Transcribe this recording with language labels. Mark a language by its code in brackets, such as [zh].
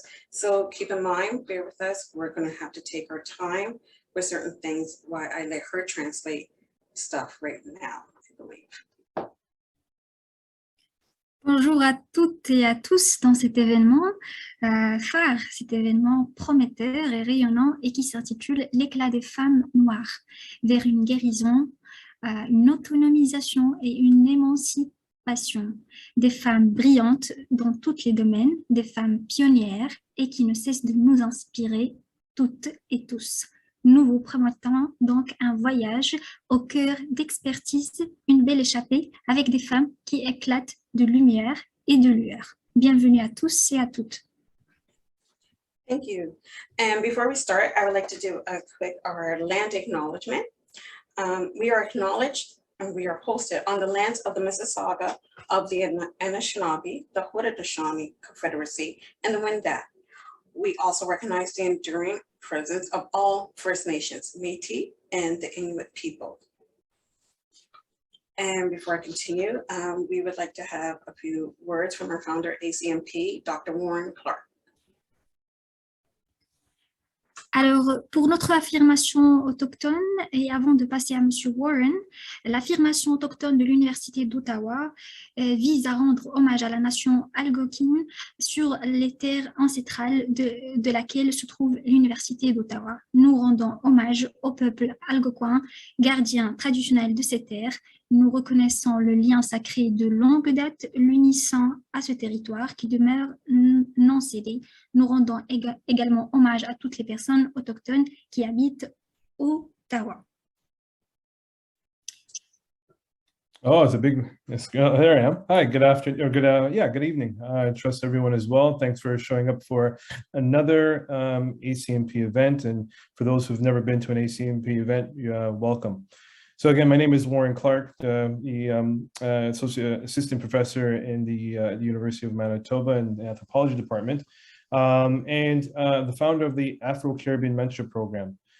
[en] So keep in mind, bear with us, we're going to have to take our time with certain things while I let her translate stuff right now, I believe. [fr] Bonjour à toutes et à tous dans cet événement phare, cet événement prometteur et rayonnant et qui s'intitule L'éclat des femmes noires vers une guérison, une autonomisation et une émancipation. Des femmes brillantes dans tous les domaines, des femmes pionnières et qui ne cessent de nous inspirer toutes et tous. Nous vous promettons donc un voyage au cœur d'expertise, une belle échappée avec des femmes qui éclatent de lumière et de lueur. Bienvenue à tous et à toutes. [en] Thank you. And before we start, I would like to do a quick land acknowledgement. We are acknowledged and we are hosted on the lands of the Mississauga of the Anishinaabe, the Haudenosaunee Confederacy, and the Wendat. We also recognize the enduring presence of all First Nations, Métis, and the Inuit people. And before I continue, we would like to have a few words from our founder, ACMP, Dr. Warren Clark. [fr] Alors, pour notre affirmation autochtone, et avant de passer à M. Warren, l'affirmation autochtone de l'Université d'Ottawa vise à rendre hommage à la nation algonquine sur les terres ancestrales de laquelle se trouve l'Université d'Ottawa. Nous rendons hommage au peuple algonquin, gardien traditionnel de ces terres. Nous reconnaissons le lien sacré de longue date l'unissant à ce territoire qui demeure non cédé. Nous rendons également hommage à toutes les personnes autochtones qui habitent Ottawa. [en] Oh, it's a big, there I am. Hi, good afternoon, or good evening. I trust everyone is well. Thanks for showing up for another ACMP event. And for those who've never been to an ACMP event, welcome. So again, my name is Warren Clark, the assistant professor in the University of Manitoba in the anthropology department, and the founder of the Afro-Caribbean Menstrual program.